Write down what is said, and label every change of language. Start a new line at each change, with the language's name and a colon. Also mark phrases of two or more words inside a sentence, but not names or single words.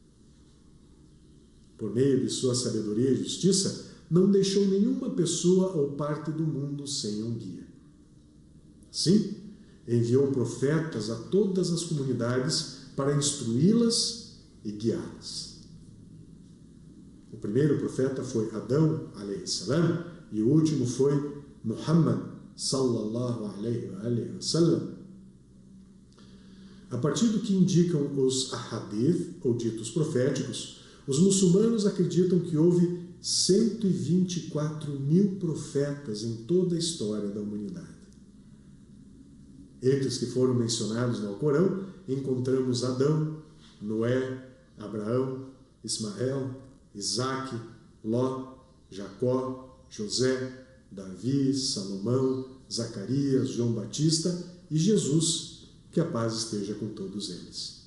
Portuguese: Por meio de sua sabedoria e justiça, não deixou nenhuma pessoa ou parte do mundo sem um guia. Sim, enviou profetas a todas as comunidades para instruí-las e guiá-las. O primeiro profeta foi Adão,
Arabic: عليه السلام,
Portuguese: e o último foi Muhammad,
Arabic: صلى الله عليه وسلم.
Portuguese: A partir do que indicam os ahadith, ou ditos proféticos, os muçulmanos acreditam que houve 124.000 profetas em toda a história da humanidade. Entre os que foram mencionados no Alcorão, encontramos Adão, Noé, Abraão, Ismael, Isaque, Ló, Jacó, José, Davi, Salomão, Zacarias, João Batista e Jesus, que a paz esteja com todos eles.